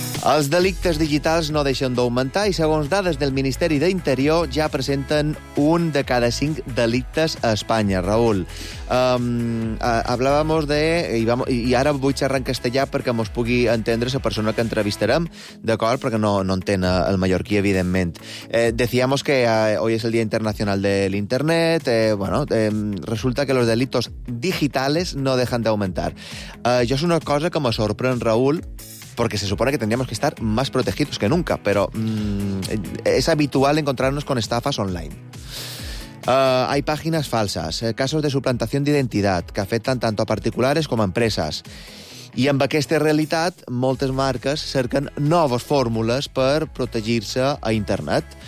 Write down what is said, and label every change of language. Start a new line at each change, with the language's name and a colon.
Catalan: Els delictes digitals no deixen d'augmentar i, segons dades del Ministeri d'Interior, ja presenten un de cada 5 delictes a Espanya.
Spanish: Raül, hablàvamos de...
Catalan: I ara vull xerrar en castellà perquè mos pugui entendre la persona que entrevistarem, d'acord? Perquè no entén el mallorquí, evidentment.
Spanish: Decíamos que hoy es el Día Internacional de l'Internet. Resulta que los delitos digitales no dejan d'augmentar.
Catalan: Jo és una cosa que me sorprèn,
Spanish: Raül, porque se supone que tendríamos que estar más protegidos que nunca, pero es habitual encontrarnos con estafas online. Hay páginas falsas, casos de suplantación de identidad que afectan tanto a particulares como a empresas.
Catalan: I amb aquesta realitat, moltes marques cerquen noves fórmules per protegir-se a internet.